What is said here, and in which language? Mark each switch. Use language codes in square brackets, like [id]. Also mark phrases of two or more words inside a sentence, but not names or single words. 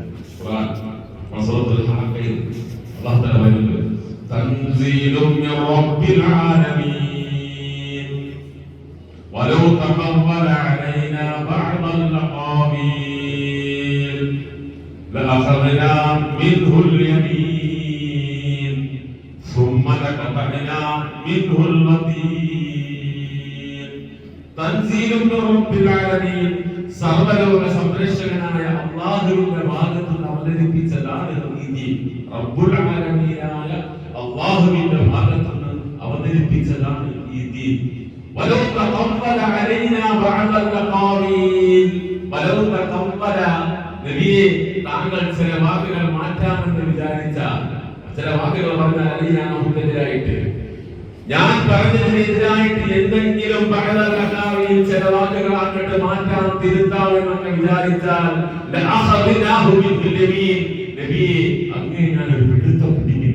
[ml] ഖുർആൻ സൂറത്തുൽ ഹഖയിൽ [ar] الله تعالى പറയുന്നത് تنزيل من رب العالمين ولو تقول علينا بعض الأقاويل لأخذنا منه [ml] യമീൻ [ar] ثم لقطعنا منه الوتين تنزيل من رب العالمين [ml] സർവ്വലോക സംരക്ഷകനായ അല്ലാഹുവിന്റെ ഭാഗത്ത് നിന്ന് അവതരിപ്പിച്ചതാണ് ഈ ദീൻ. [ar] رب العالمين [ml] അല്ലാഹുവിന്റെ ഭാഗത്ത് നിന്ന് അവതരിപ്പിച്ചതാണ് ഈ ദീൻ. [ar] ولو تقول علينا بعض الأقاويل ولو تقول [ml] നബിയെ താങ്കൾ ചില വാക്കുകൾ മാറ്റാമെന്ന് വിചാരിച്ചാൽ, ചില വാക്കുകൾ പറഞ്ഞാൽ അലീനാണെതിരായിട്ട്, ഞാൻ പറഞ്ഞതിനെതിരായിട്ട് എന്തെങ്കിലും ബഅദൽ ചില വാക്കുകൾ അങ്ങോട്ട് മാറ്റാൻ തിരുത്താമെന്നൊക്കെ വിചാരിച്ചാൽ നബിയെ അങ്ങേ ഞാൻ ഒരു പിടുത്തം പിടിക്കും.